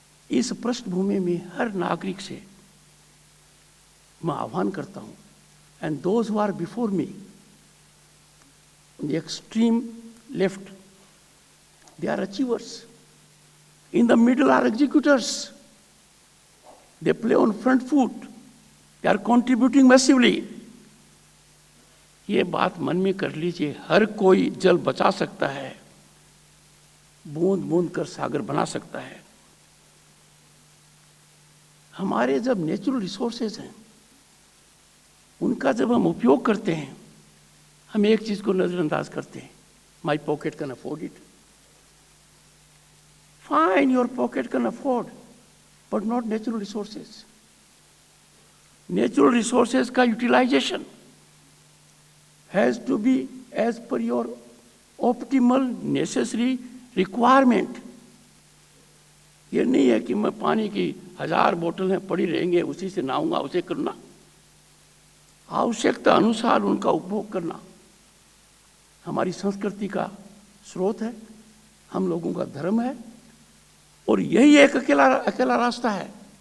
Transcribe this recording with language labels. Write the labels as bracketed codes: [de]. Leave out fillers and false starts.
[hi] इस पृष्ठभूमि में हर नागरिक से मैं आह्वान करता हूं, [en] And those who are before me, the extreme left, they are achievers. In the middle are executors. They play on front foot. They are contributing massively. [hi] ये बात मन में कर लीजिए, हर कोई जल बचा सकता है, बूंद बूंद कर सागर बना सकता है। हमारे जब नेचुरल रिसोर्सेज हैं, उनका जब हम उपयोग करते हैं, हम एक चीज को नजरअंदाज करते हैं, [en] My pocket can afford it. Fine, your pocket can afford, but not natural resources. Natural resources का utilization has to be as per your optimal necessary requirement. [hi] ये नहीं है कि मैं पानी की 1000 बोतलें पड़ी रहेंगे, उसी से नहाऊंगा, उसे करना। आवश्यकता अनुसार उनका उपभोग करना हमारी संस्कृति का स्रोत है, हम लोगों का धर्म है, और यही एक अकेला रास्ता है।